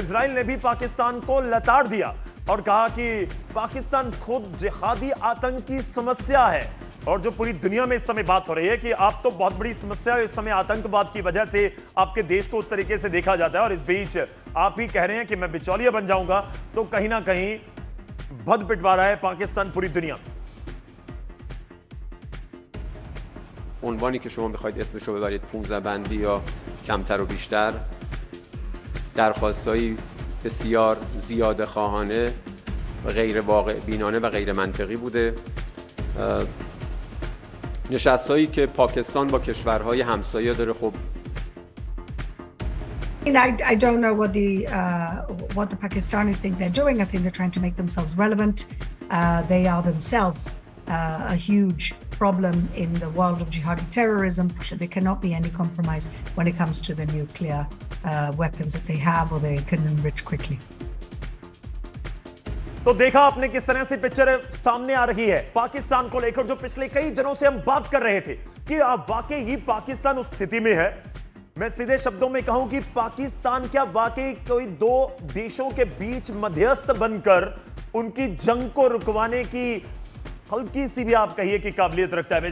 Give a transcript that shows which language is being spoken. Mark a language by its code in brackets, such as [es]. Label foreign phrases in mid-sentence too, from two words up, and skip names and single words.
[hi] इजराइल ने भी पाकिस्तान को लताड़ दिया और कहा कि पाकिस्तान खुद जिहादी आतंकी समस्या है। और जो पूरी दुनिया में इस समय बात हो रही है कि आप तो बहुत बड़ी समस्या है इस समय आतंकवाद की वजह से आपके देश को उस तरीके से देखा जाता है, और इस बीच आप ही कह रहे हैं कि मैं बिचौलिया बन जाऊंगा, तो कहीं ना कहीं भद पिटवा रहा है पाकिस्तान पूरी दुनिया में। [fa] عنوانی که شما بخواید اسمش رو ببرید 15 بندی یا کمتر و بیشتر، درخواستایی بسیار زیاده خواهانه و غیر واقع بینانه و غیر منطقی بوده. نشست‌هایی که پاکستان با کشورهای همسایه داره، خب [en] I don't know what the Pakistanis think they're doing. I think they're trying to make themselves relevant. They are themselves a huge problem in the world of jihadi terrorism. There cannot be any compromise when it comes to the nuclear weapons that they have or they can enrich quickly. [hi] तो देखा आपने किस तरह से पिक्चर सामने आ रही है पाकिस्तान को लेकर, जो पिछले कई दिनों से हम बात कर रहे थे कि अब वाकई ही पाकिस्तान उस स्थिति में है। मैं सीधे शब्दों में कहूं कि पाकिस्तान क्या वाकई कोई दो देशों के बीच मध्यस्थ बनकर उनकी जंग को रुकवाने की हल्की सी भी आप कहिए कि काबिलियत रखता है?